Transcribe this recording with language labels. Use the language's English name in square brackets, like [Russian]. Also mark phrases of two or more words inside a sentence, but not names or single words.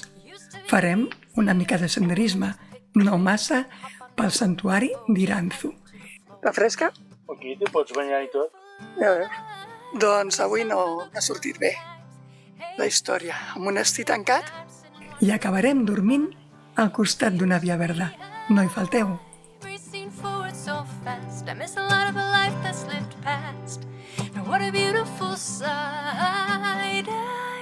[Catalan] Farem una mica de senderisme, no massa, pel santuari d'Iranzu. Està fresca? Aquí t'hi pots banyar i tot. Ja veus. Doncs avui no ha sortit bé. la història amb un esti tancat i acabarem dormint al costat d'una via verda. No hi falteu. [English] Racing forward so fast, I miss a lot of a life that's lived past. And what a beautiful sight.